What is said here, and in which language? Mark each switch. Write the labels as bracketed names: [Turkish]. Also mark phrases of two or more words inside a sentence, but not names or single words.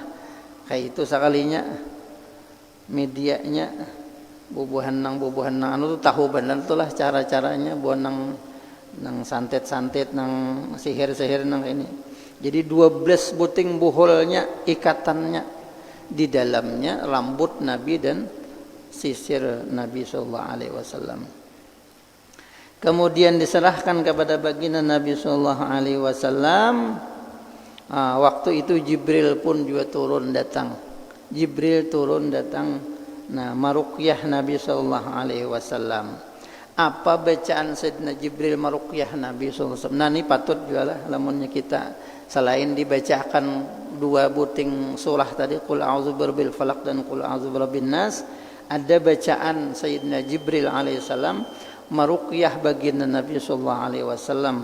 [Banjar] Kayak itu sekalinya medianya bubuhan nang anu tuh tahu benar tuh lah cara-caranya buat nang santet-santet nang sihir-sihir nang ini. Jadi 12 buting buhulnya ikatannya, di dalamnya rambut Nabi dan sisir Nabi [Arabic] sallallahu alaihi wasallam. [Banjar] Kemudian diserahkan kepada baginda Nabi [Arabic] sallallahu alaihi wasallam. [Banjar] Waktu itu Jibril pun juga turun datang. Jibril turun datang, nah maruqyah Nabi [Arabic] sallallahu alaihi wasallam. [Banjar] Apa bacaan Sayyidina Jibril maruqyah Nabi [Arabic] sallallahu alaihi wasallam? [Banjar] Nah ini patut juga lah lamunnya kita selain dibacakan 2 buting surah tadi [Arabic] qul a'udzu birabbil falaq [Banjar] dan [Arabic] qul a'udzu birabbin nas, [Banjar] ada bacaan Sayyidina Jibril [Arabic] alaihi salam [Banjar] maruqyah baginda Nabi [Arabic] sallallahu alaihi wasallam.